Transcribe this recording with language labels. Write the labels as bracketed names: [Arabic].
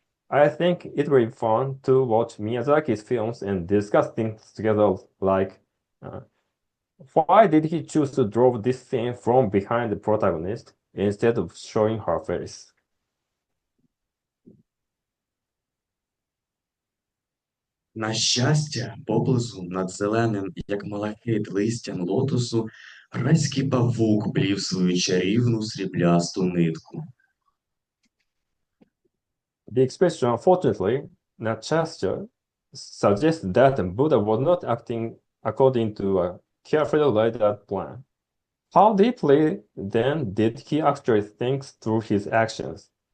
[English] I think it will be fun to watch Miyazaki's films and discuss things together, like why did he choose to draw this scene from behind the protagonist instead of showing her face? [Ukrainian] На щастя, поблизу над зеленим, як малахит листям лотосу, райський павук плів свою чарівну сріблясту нитку. [English] The expression, fortunately, not gesture, suggests that Buddha was not acting according to a carefully laid out plan. How deeply, then, did he actually think through his actions?